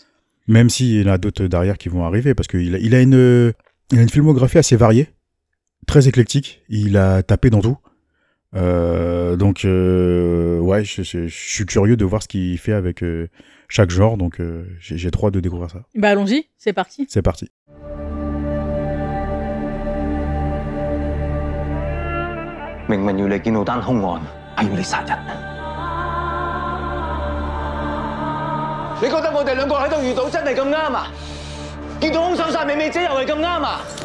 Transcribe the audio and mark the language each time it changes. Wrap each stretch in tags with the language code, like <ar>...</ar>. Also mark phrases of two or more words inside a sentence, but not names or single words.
<fr>même s'il y en a d'autres derrière qui vont arriver, parce qu'il a une filmographie assez variée, très éclectique, il a tapé dans tout. Donc, ouais, je suis curieux de voir ce qu'il fait avec chaque genre, donc j'ai trop hâte de découvrir ça. Bah allons-y, c'est parti. C'est parti.</fr> <yue>明明要你見到單兇案，係要你殺人。你覺得我哋兩個喺度遇到真係咁啱啊？見到兇手殺美美姐又係咁啱啊？</yue>